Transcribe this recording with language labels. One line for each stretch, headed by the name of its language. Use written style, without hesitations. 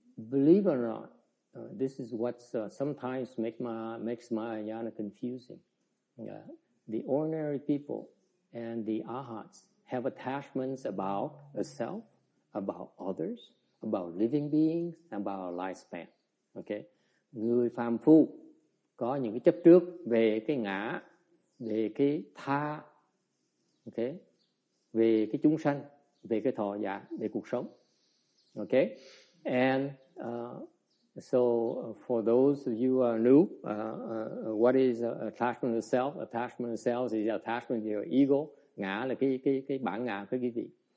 English: Believe it or not, this is what sometimes makes Mahayana confusing. The ordinary people and the arhats have attachments about a self, about others, about living beings, about lifespan.
Vietnamese: Okay, người phàm phu có những cái chấp trước về cái ngã, về cái tha, okay, về cái chúng sanh, về cái thọ giả, về cuộc sống.
English: Okay, and so for those of you who are new, what is attachment to self? Attachment to self is attachment to your ego.
Vietnamese: Ngã là cái bản ngã của quý vị.